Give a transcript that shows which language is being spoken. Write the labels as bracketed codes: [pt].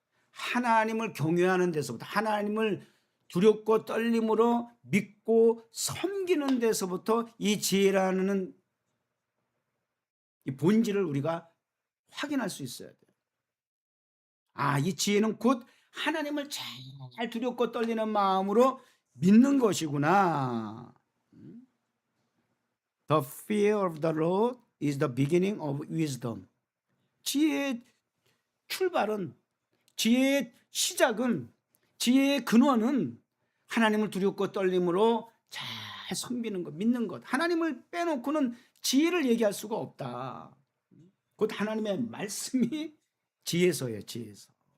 [ko] 하나님을 경외하는 데서부터, 하나님을 두렵고 떨림으로 믿고 섬기는 데서부터 이 지혜라는 이 본질을 우리가 확인할 수 있어야 돼요. 아, 이 지혜는 곧 하나님을 잘 두렵고 떨리는 마음으로 믿는 것이구나. [en] The fear of the Lord is the beginning of wisdom. [ko] 지혜의 출발은, 지혜의 시작은, 지혜의 근원은 하나님을 두렵고 떨림으로 잘 섬기는 것, 믿는 것. 하나님을 빼놓고는 지혜를 얘기할 수가 없다. 곧 하나님의 말씀이 지혜서예요, 지혜서.